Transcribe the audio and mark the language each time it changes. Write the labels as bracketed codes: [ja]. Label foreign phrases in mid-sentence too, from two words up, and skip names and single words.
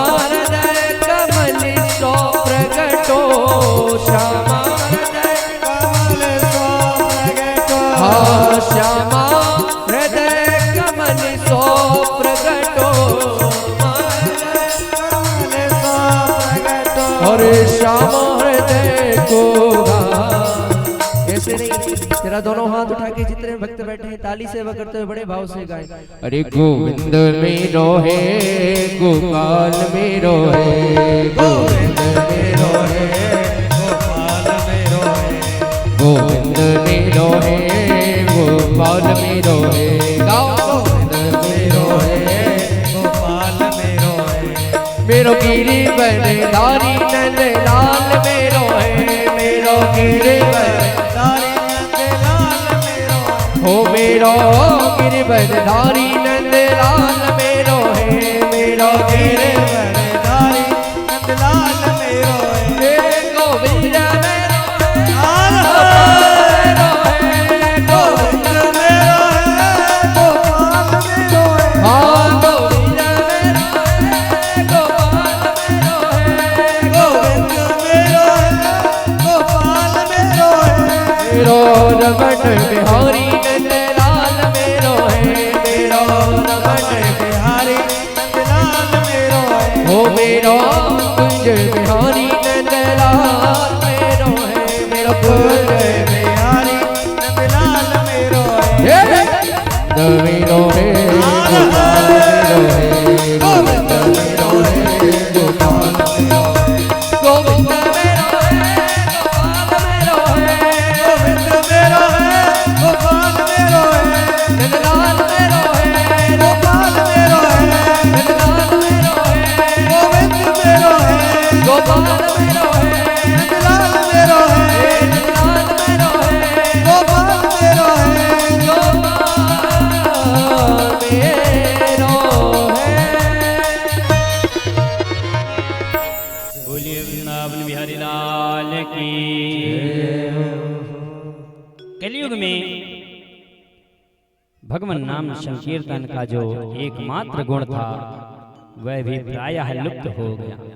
[bra] हृदय कमल सो प्रगटो श्यामा हृदय कमल सो प्रगटो हाँ श्यामा हृदय कमल सो प्रगटो [hi] और श्यामा हृदय को ऐसे नहीं तेरा दोनों हाथ उठा के जितने भक्त बैठे हैं ताली सेवा करते हुए बड़े भाव से गाए। [bra] अरे गोविंद मेरो है गोपाल मेरो है गोविंद मेरो है गोपाल मेरो है गोविंद मेरो है गोपाल मेरो है गोविंद मेरो है गोपाल मेरो है मेरो गिरी बनधारी नंद लाल मेरो है मेरो गिरी बनधारी हो मेरो गिरबरधारी नंदलाल मेरो है मेरो गिरबरधारी नंदलाल मेरो है गोविंद मेरो है गोविंद मेरो है गोपाल मेरो है हाँ गोविंद मेरो है गोपाल मेरो है गोविंद मेरो है गोपाल मेरो है मेरो रमण बिहारी नंदलाल मेरो है मेरो रमण बिहारी नंदलाल मेरो है हो मेरो कुंज बिहारी नंदलाल मेरो है मेरो कुंज बिहारी नंदलाल मेरो है मेरो है गोपाल मेरो है गोविंद मेरो है गोपाल मेरो है गोविंद मेरो है गोपाल मेरो है गोविंद मेरो है गोपाल मेरो है नंदलाल मेरो है गोपाल मेरो है नंदलाल मेरो है गोविंद मेरो है गोपाल मेरो है नंदलाल मेरो है नंदलाल मेरो है गोपाल मेरो है गोपाल मेरो है। [hi] बोलिए वृंदावन बिहारी लाल की। कलयुग में भगवान नाम संकीर्तन का जो एकमात्र गुण था वह भी प्रायः लुप्त हो गया।